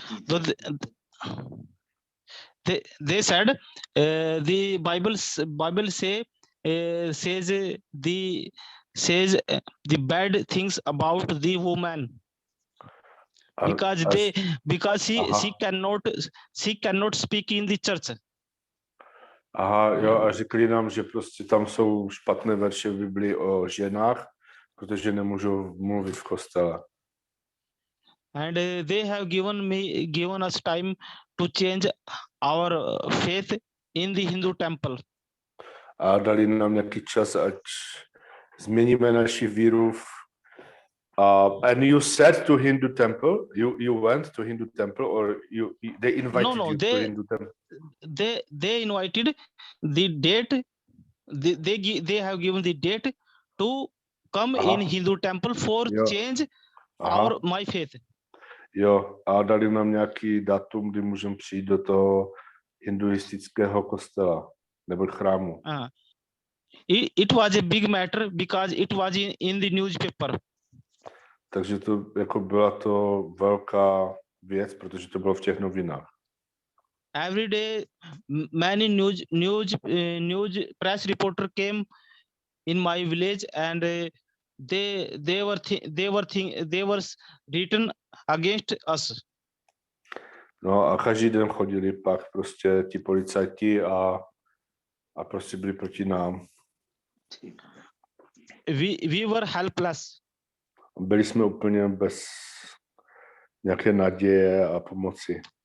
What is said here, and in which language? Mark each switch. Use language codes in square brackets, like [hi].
[en] So they said the Bible says the bad things about the woman because she cannot speak in the church. [cs] Aha, jo, a řekli nám, že prostě tam jsou špatné verše v Biblii o ženách, protože nemůžou mluvit v kostele. [en] And they have given us time to change our faith in the Hindu temple. [cs] A dali nám nějaký čas, ať změníme naši víru. [en] And you said to Hindu temple, you went to Hindu temple, or they invited you to Hindu temple? They invited the date. They have given the date to come in Hindu temple for change my faith. [cs] Jo, a dali nám nějaký datum, kdy můžeme přijít do toho hinduistického kostela nebo chrámu. [en] It was a big matter because it was in the newspaper. [cs] Takže to jako byla to velká věc, protože to bylo v těch novinách. [en] Every day, many news press reporter came in my village, and they were written against us. [cs] No a každý den chodili pak prostě ti policajti a prostě byli proti nám. [en] We were helpless. [cs] Byli jsme úplně bez nějaké naděje a pomoci.